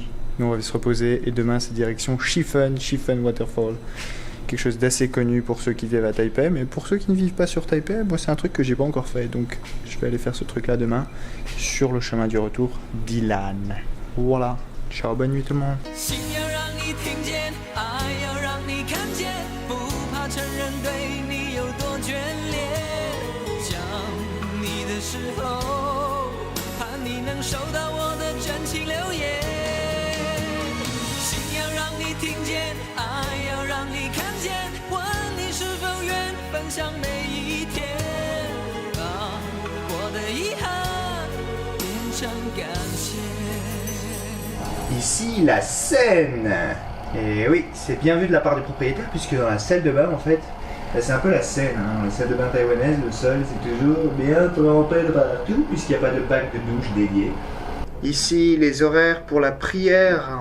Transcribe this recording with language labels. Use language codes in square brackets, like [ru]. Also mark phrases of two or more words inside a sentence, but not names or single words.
[fr] Nous on va se reposer et demain c'est direction Shifen Waterfall. Quelque chose d'assez connu pour ceux qui vivent à Taipei, mais pour ceux qui ne vivent pas sur Taipei, moi c'est un truc que j'ai pas encore fait, donc je vais aller faire ce truc là demain sur le chemin du retour d'Ilan. Voilà. Ciao, bonne nuit tout le monde. [zh] 心要让你听见，爱要让你看见，不怕承认对你有多眷恋。想你的时候，盼你能收到我的真情留言。心要让你听见，爱要让你看见，问你是否愿分享每一天，把我的遗憾变成感谢。 [fr] Ici la Seine. Et oui, c'est bien vu de la part du propriétaire puisque dans la salle de bain en fait, c'est un peu la Seine. Hein. La salle de bain taïwanaise, le sol c'est toujours bien trempé de partout puisqu'il n'y a pas de bac de douche dédié. Ici les horaires pour la prière.